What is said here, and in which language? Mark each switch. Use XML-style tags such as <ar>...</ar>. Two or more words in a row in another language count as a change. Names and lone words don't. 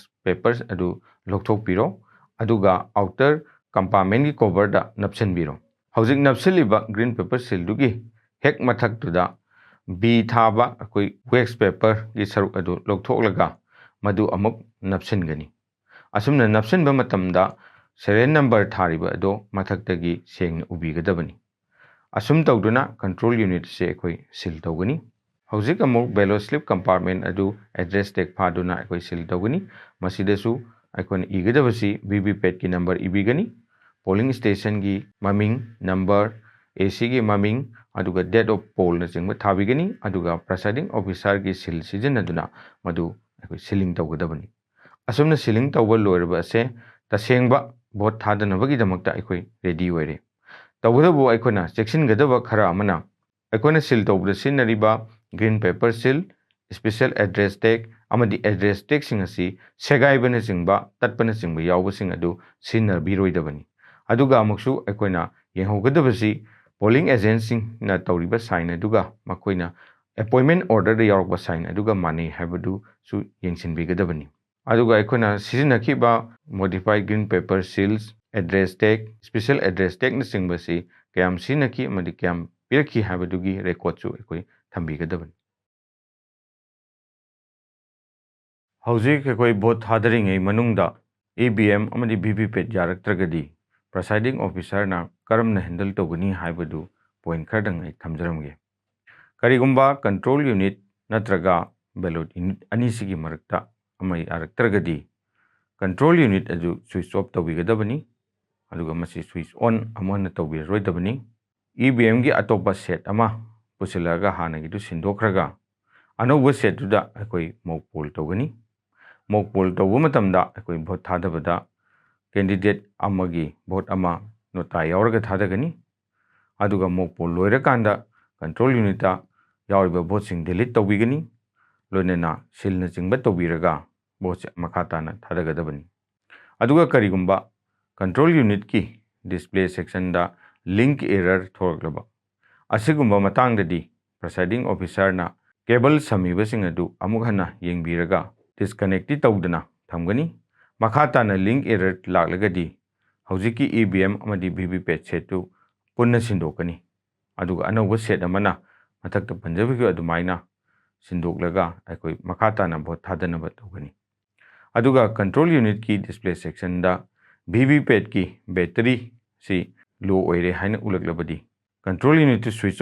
<mni>पेपर्स अदु लोकथोकपिरो अदुगा</mni> <en>outer compartment</en> <mni>की कवरदा नपसनबिरो हौजिक नपसलिबा</mni> <en>green paper</en> <mni>सीलदुगी हेक मथक्तुदा बी थाबा अकोई</mni> <en>wax paper</en> <mni>की सरुक अदु लोकथोकलगा मदु अमुक नपसनगनी असुमना नपसनबा मतमदा</mni> <en>serial number</en> <mni>थारिबा अदो मथक्तगी सेंगना उबिगदबनी असुम तौदुना</mni> <en>control unit</en> <mni>से अखोई सील तौगनी हौजिक अमुक</mni> <en>ballot slip compartment</en> <mni>अदु</mni> <en>address tag</en> <mni>फादुना अखोई सील तौगनी मसिदसु अखोन इगदबसी वीवीपैट की नंबर इबिगनी</mni> <en>polling station</en> <mni>की ममिंग नंबर AC की ममिंग अदुगा</mni> <en>date of poll</en> <mni>नचिंग थाबिगनी अदुगा</mni> <en>presiding officer</en> <mni>की सील सिजनदुना मदु अखोई सीलिंग तौगदबनी असुमना सीलिंग तौबा लोइरबा से तसेंगबा भोट थादनबगीदमक्ता अखोई रेडी ओइरे तौगदबु अखोना चेक्सिनगदबा खरा अमना अखोना सील तौबदा सिनरिबा</mni> <en>green paper seal special address tag</en> <mni>अमदी</mni> <en>address tag</en> <mni>सिंग असि सेगाइबना चिंगबा तत्पना चिंगबा यावबसिंग अदु सिनरबिरोइदबनी अदुगा अमुकसु अखोना येंहोगदबसि</mni> <en>polling agent</en> <mni>सिंग ना तौरिबा साइन अदुगा मखोइना</mni> <en>appointment order</en> <mni>दा यावरबा साइन अदुगा माने हाइबदु सु येंसिनबिगदबनी अदुगा अखोना सिजनखिबा</mni> <en>modified green paper seals address tag special address tag</en> <mni>नचिंगबसि कयाम सिनखि अमदी कयाम पिरखि हाइबदुगी रेकॉर्डसु अखोई थंबिगदबनी हौजिक अखोई भोट थादरिङै मनुंगदा EVM अमदी VVPAT यारक्त्रगदी</mni> <en>presiding officer</en> <mni>ना करमना हैंडल तौगनी हाइबदु पॉइंट खरदंगै थमजरमगे करिगुंबा</mni> <en>control unit</en> <mni>नत्रगा</mni> <en>ballot unit</en> <mni>अनिसिगी मरक्ता अमै यारक्त्रगदी</mni> <en>control unit</en> <mni>अदु</mni> <en>switch off</en> <mni>तौबिगदबनी अदुगा मसी</mni> <en>switch on</en> <mni>अमन तौबिरोइदबनी EVM की अतोपा सेट अमा पुसिलगा हानगिदु सिंदोखरगा अनौब सेटुदा अखोई</mni> <en>mock poll</en> <mni>तौगनी</mni> <en>mock poll</en> <mni>तौबा मतमदा अखोई भोट थादबदा कैंडिडेट अमगी भोट अमा नोटा यावरगा थादगनी अदुगा</mni> <en>mock poll</en> <mni>लोइरकांदा</mni> <en>control unita</en> <mni>यावरिबा भोट सिंग डिलीट तौबिगनी लोइनना सिलना चिंगबा तौबिरगा भोट मखाताना थादगदबनी अदुगा करिगुंबा</mni> <en>control unit</en> <mni>की</mni> <en>display section</en> <mni>दा</mni> <en>link error</en> <mni>थोरगलबा असिगुंबा मतांगददी प्रिसाइडिंग ऑफिसर ना केबल समीबसिंग अदु अमुक हन्ना येंबिरगा डिस्कनेक्ट तौदना थमगनी मखाताना</mni> <en>link error</en> <mni>लागलगदी हौजिकी EVM अमदी VVPAT सेटु पुन्ना सिंदोकनी ꯑꯗꯨꯒ ꯑꯅꯧꯕ ꯁꯦꯠ ꯑꯃꯅ ꯃꯊꯛꯇ ꯄꯟꯖꯕꯤꯈꯤꯕ ꯑꯗꯨꯃꯥꯏꯅ ꯁꯤꯟꯗꯣꯛꯂꯒ ꯑꯩꯈꯣꯏ ꯃꯈꯥ ꯇꯥꯅ ꯚꯣꯠ ꯊꯥꯗꯅꯕ ꯇꯧꯒꯅꯤ꯫ ꯑꯗꯨꯒ</mni> <en>control unitki display sectionda</en> <mni>VVPAT ꯀꯤ ꯕꯦꯇꯔꯤꯁꯤ ꯂꯣ ꯑꯣꯏꯔꯦ ꯍꯥꯏꯅ ꯎꯠꯂꯛꯂꯕꯗꯤ ꯀꯟꯇ꯭ꯔꯣल ꯌꯨꯅꯤꯠꯇꯨ ꯁ꯭ꯋꯤꯆ</mni>